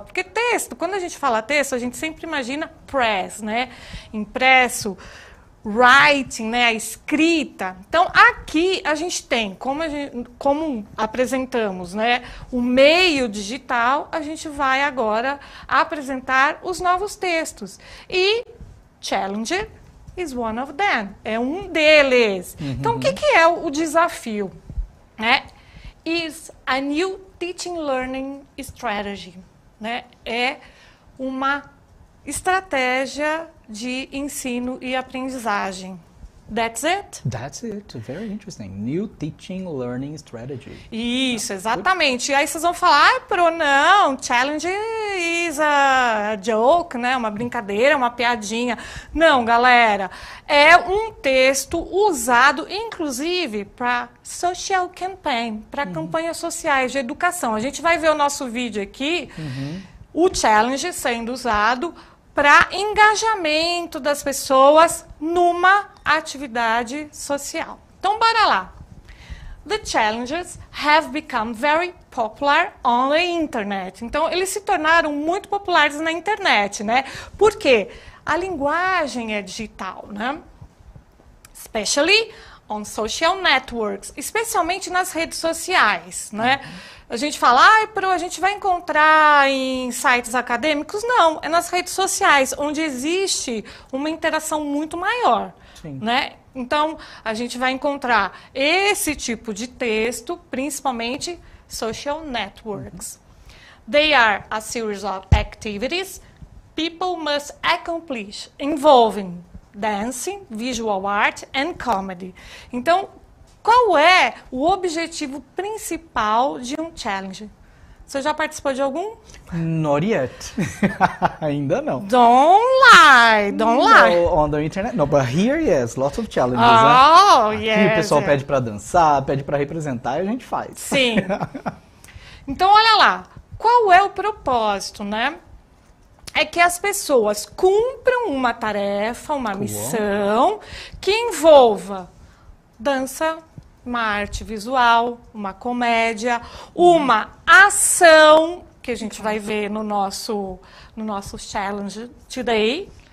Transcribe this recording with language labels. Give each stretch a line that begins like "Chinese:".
Portuguese: Porque texto, quando a gente fala texto, a gente sempre imagina
English: press,
Portuguese: né? Impresso,
English: writing,
Portuguese: né? A escrita. Então, aqui a gente tem, como apresentamos, né? O meio digital, a gente vai agora apresentar os novos textos.
English: E Challenger is one of them.
Portuguese: É um deles. Então, o que é o desafio? Né?
English: Is a new teaching learning strategy.
Portuguese: Né? É uma estratégia de ensino e aprendizagem.
English: That's it? That's it. Very interesting. New teaching learning strategy.
Portuguese: Isso, exatamente. E aí vocês vão falar, Pro, não,
English: challenge is a joke,
Portuguese: né? Uma brincadeira, uma piadinha. Não, galera. É um texto usado, inclusive, para
English: social campaign,
Portuguese: para campanhas sociais de educação. A gente vai ver o nosso vídeo aqui, o challenge sendo usado para engajamento das pessoas numa atividade social. Então, bora lá.
English: The challenges have become very popular on the internet.
Portuguese: Então, eles se tornaram muito populares na internet, né? Por quê? A linguagem é digital, né?
English: Especially on social networks,
Portuguese: especialmente nas redes sociais, né? A gente fala, a gente vai encontrar em sites acadêmicos? Não, é nas redes sociais, onde existe uma interação muito maior, né? Então, a gente vai encontrar esse tipo de texto, principalmente
English: social networks. They are a series of activities people must accomplish involving dancing, visual art and comedy.
Portuguese: Então, qual é o objetivo principal de um challenge? Você já participou de algum?
English: Not yet.
Portuguese: Ainda não.
English: Don't lie, don't lie. No, on the internet, no, but here, yes, lots of challenges. Oh,
Portuguese: né?
English: yes.
Portuguese: Aqui o pessoal pede para dançar, pede para representar e a gente faz. Sim. Então, olha lá. Qual é o propósito, né? é que as pessoas cumpram uma tarefa, uma missão que envolva dança, uma arte visual, uma comédia, uma ação, que a gente vai ver no nosso challenge today.